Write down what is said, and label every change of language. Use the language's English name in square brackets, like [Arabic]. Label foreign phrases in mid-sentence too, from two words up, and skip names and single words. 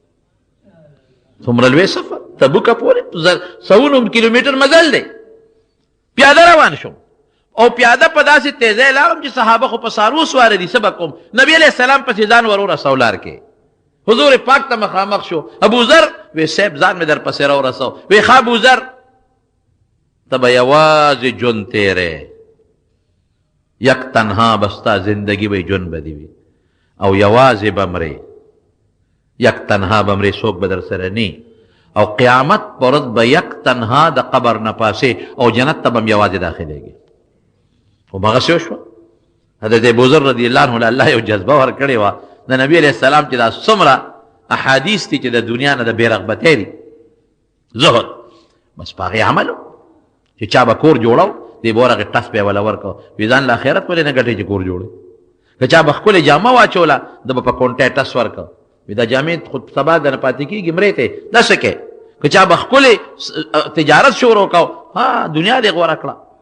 [Pashto] څومره لوی سفر تبوکه پورې سوونو کیلومیټر مزل دی پیاده روان شوم او پیاده په داسې تیزۍ لاړم چې صحابه خو په څاروو سواره دي څه به کوم نبي [Arabic] علیه السلام [Pashto] پسې ځان ور ورسو لار کې حضور پاک ته مخامخ شو ابوذر وی صاحب ځان مې در پسې راورسو وی ښه ابوذر ته به یوازې ژوند تیری [Persian] یک تنها [Pashto] به ستا زندګي به ژوند به دي وي او یوازې به مرې [Persian] یک تنها [Pashto] به مرې څوک به در سره نی او قیامت پر ورځ به [Persian] یک تنها [Pashto] د قبر نه پاسې او جنت ته به هم یوازې داخلېږي خو هغسې وشوه حضرت ابوذر [Arabic] رضی الله عنه [Pashto] الله یو جذبه ورکړې وه د نبي [Arabic] علیه السلام [Pashto] چې دا څومره احادیث دي چې د دنیا نه د بې رغبتۍ دي زهد بس په هغې عمل و چې چا به کور جوړو دی به ورغې ټس به یې وله ورکړو وي ځان له آخرت ولې نه ګټې چې کور جوړوي که چا به ښکلې جامه واچوله ده به په کونټۍ ټس ورکړو وي دا جامې خو سبا د نه پاتې کېږي مرې ته داسې کې که چا به ښکلې تجارت شروع کو ها دنیا دې غوره کړه